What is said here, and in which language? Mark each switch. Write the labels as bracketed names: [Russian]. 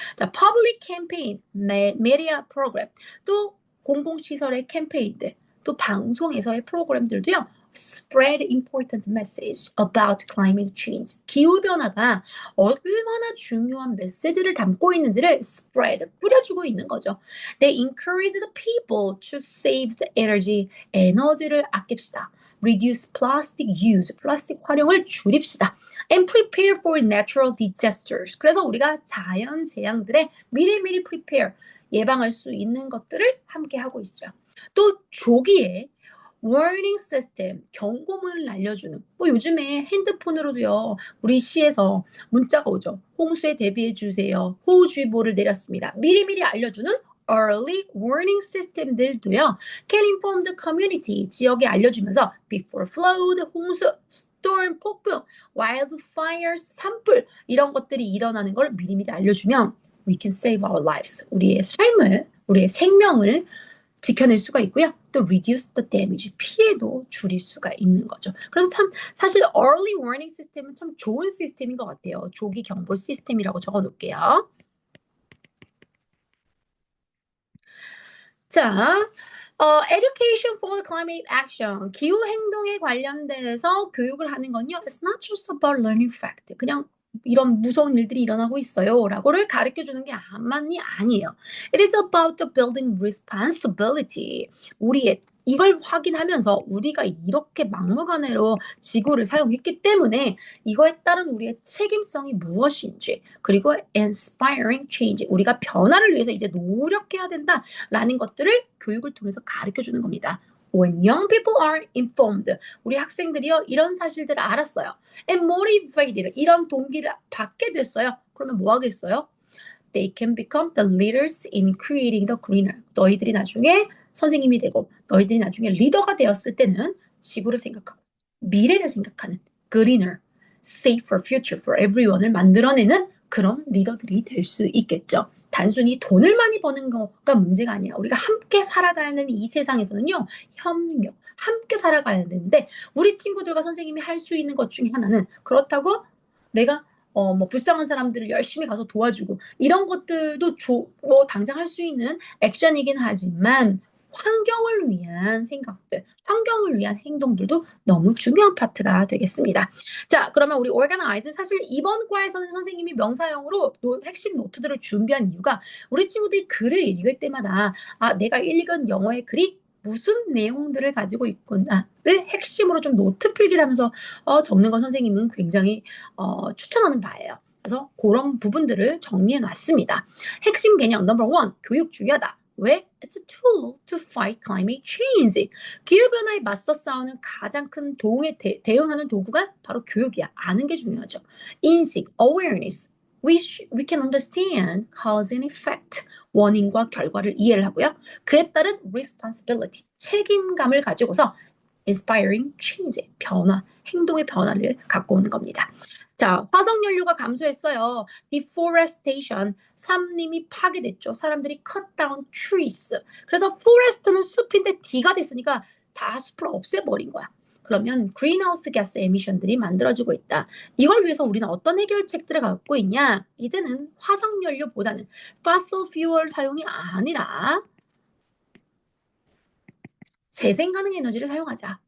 [Korean] 자, [English] public campaign, media program, [Korean] 또 공공시설의 캠페인들, 또 방송에서의 프로그램들도요. [English] spread important message about climate change. [Korean] 기후변화가 얼마나 중요한 메시지를 담고 있는지를 spread, 뿌려주고 있는 거죠. [English] They encourage the people to save the energy. [Korean] 에너지를 아낍시다. [English] Reduce plastic use. [Korean] 플라스틱 활용을 줄입시다. [English] And prepare for natural disasters. [Korean] 그래서 우리가 자연 재앙들에 미리미리 prepare, 예방할 수 있는 것들을 함께 하고 있죠. 또 조기에 warning system, 경고문을 알려주는, 요즘에 핸드폰으로도요, 우리 시에서 문자가 오죠. 홍수에 대비해 주세요. 호우주의보를 내렸습니다. 미리미리 알려주는 early warning system들도요, [English] can inform the community, [Korean] 지역에 알려주면서 [English] before flood, [Korean] 홍수, storm, 폭풍, wildfires, 산불, 이런 것들이 일어나는 걸 미리미리 알려주면 [English] we can save our lives. [Korean] 우리의 삶을, 우리의 생명을 지켜낼 수가 있고요. 또 [English] reduce the damage, [Korean] 피해도 줄일 수가 있는 거죠. 그래서 참 사실 early warning 시스템은 참 좋은 시스템인 것 같아요. 조기 경보 시스템이라고 적어 놓을게요. 자, education for climate action, 기후 행동에 관련돼서 교육을 하는 건요. [English] It's not just about learning fact. [Korean] 그냥 이런 무서운 일들이 일어나고 있어요. 라고를 가르쳐 주는 게 아니에요. [English] It is about the building responsibility. [Korean] 이걸 확인하면서 우리가 이렇게 막무가내로 지구를 사용했기 때문에 이거에 따른 우리의 책임성이 무엇인지, 그리고 [English] inspiring change, [Korean] 우리가 변화를 위해서 이제 노력해야 된다라는 것들을 교육을 통해서 가르쳐 주는 겁니다. [English] When young people are informed, [Korean] 우리 학생들이요, 이런 사실들을 알았어요. [English] And motivated, [Korean] 이런 동기를 받게 됐어요. 그러면 뭐 하겠어요? [English] They can become the leaders in creating the greener. [Korean] 너희들이 나중에 선생님이 되고, 너희들이 나중에 리더가 되었을 때는 지구를 생각하고, 미래를 생각하는 [English] greener, safer future for everyone [Korean] 을 만들어내는 그런 리더들이 될 수 있겠죠. 단순히 돈을 많이 버는 거가 문제가 아니야. 우리가 함께 살아가는 이 세상에서는요, 협력, 함께 살아가야 되는데, 우리 친구들과 선생님이 할 수 있는 것 중에 하나는, 그렇다고 내가 불쌍한 사람들을 열심히 가서 도와주고, 이런 것들도 당장 할 수 있는 액션이긴 하지만, 환경을 위한 생각들, 환경을 위한 행동들도 너무 중요한 파트가 되겠습니다. 자, 그러면 우리 organize, 사실 이번 과에서는 선생님이 명사형으로 핵심 노트들을 준비한 이유가, 우리 친구들이 글을 읽을 때마다 내가 읽은 영어의 글이 무슨 내용들을 가지고 있구나를 핵심으로 좀 노트 필기를 하면서 적는 건 선생님은 굉장히 추천하는 바예요. 그래서 그런 부분들을 정리해 놨습니다. 핵심 개념 넘버 1, 교육 중요하다. 왜? [English] It's a tool to fight climate change. [Korean] 기후변화에 맞서 싸우는 가장 큰 대응하는 도구가 바로 교육이야. 아는 게 중요하죠. 인식, awareness. [English] We can understand cause and effect. [Korean] 원인과 결과를 이해를 하고요. 그에 따른 responsibility, 책임감을 가지고서 [English] inspiring change, [Korean] 변화, 행동의 변화를 갖고 오는 겁니다. 자, 화석연료가 감소했어요. deforestation, 산림이 파괴됐죠. 사람들이 [English] cut down trees. [Korean] 그래서 forest는 숲인데 D가 됐으니까 다 숲을 없애버린 거야. 그러면 greenhouse gas emission들이 만들어지고 있다. 이걸 위해서 우리는 어떤 해결책들을 갖고 있냐? 이제는 화석연료보다는 fossil fuel 사용이 아니라 재생가능 에너지를 사용하자.